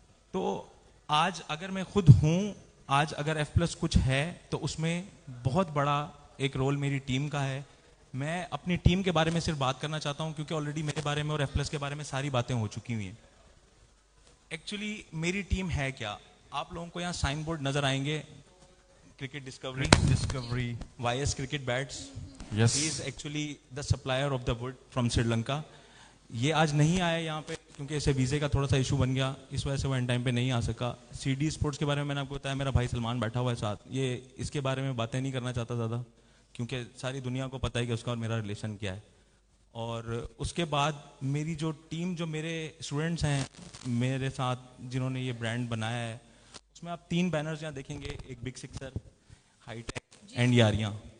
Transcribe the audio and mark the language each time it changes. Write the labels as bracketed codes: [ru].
[ur] تو آج اگر میں خود ہوں, آج اگر F+ کچھ ہے تو اس میں بہت بڑا ایک رول میری ٹیم کا ہے. میں اپنی ٹیم کے بارے میں صرف بات کرنا چاہتا ہوں کیونکہ آلریڈی میرے بارے میں اور F+ کے بارے میں ساری باتیں ہو چکی ہوئی ہیں. ایکچولی میری ٹیم ہے کیا, آپ لوگوں کو یہاں سائن بورڈ نظر آئیں گے, cricket Discovery YS cricket bats. [en] He is actually the supplier of the wood from Sri Lanka. [ur] یہ آج نہیں آیا یہاں پہ کیونکہ اسے ویزے کا تھوڑا سا ایشو بن گیا, اس وجہ سے وہ ان ٹائم پہ نہیں آ سکا. CD اسپورٹس کے بارے میں نے آپ کو بتایا, میرا بھائی سلمان بیٹھا ہوا ہے ساتھ, یہ اس کے بارے میں باتیں نہیں کرنا چاہتا زیادہ کیونکہ ساری دنیا کو پتہ ہے کہ اس کا اور میرا ریلیشن کیا ہے. اور اس کے بعد میری جو ٹیم, جو میرے اسٹوڈنٹس ہیں میرے ساتھ جنہوں نے یہ برانڈ بنایا ہے, اس میں آپ 3 بینرز یہاں دیکھیں گے, ایک big sixer, high tech and یاریاں.